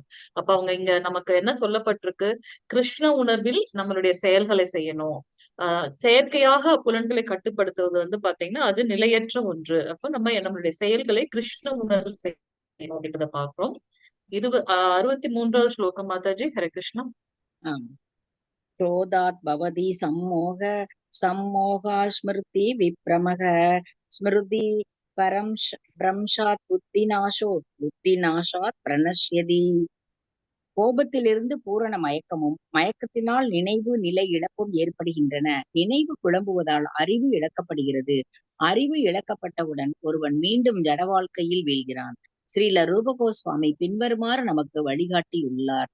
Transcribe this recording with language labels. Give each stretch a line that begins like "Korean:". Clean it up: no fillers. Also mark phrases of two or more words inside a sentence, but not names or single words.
Tamil: அப்ப அவங்க இங்க நமக்கு என்ன சொல்லப்பட்டிருக்கு? கிருஷ்ண உணர்வில் நம்மளுடைய செயல்களை செய்யணும். செயற்கையாக புலன்களை கட்டுப்படுத்துவது வந்து பாத்தீங்கன்னா அது நிலையற்ற ஒன்று. அப்ப நம்மளுடைய செயல்களை கிருஷ்ண உணர்வில் செய்யணும் அப்படின்றத பாக்குறோம். 63வது ஸ்லோகம் மாதாஜி. ஹரே கிருஷ்ணா.
Sanskrit: क्रोधात् भवति सम्मोह सम्मोहा स्मृति विप्रमः स्मृति भ्रंशात् बुद्धिनाशो बुद्धिनाशात् प्रणश्यति.
Tamil: கோபத்திலிருந்து பூரண மயக்கமும் மயக்கத்தினால் நினைவு நிலை இழப்பும் ஏற்படுகின்றன. நினைவு குழம்புவதால் அறிவு இழக்கப்படுகிறது. அறிவு இழக்கப்பட்டவுடன் ஒருவன் மீண்டும் ஜட வாழ்க்கையில் வீழ்கிறான். ஸ்ரீல ரூபகோஸ்வாமி பின்வருமாறு நமக்கு வழிகாட்டியுள்ளார்.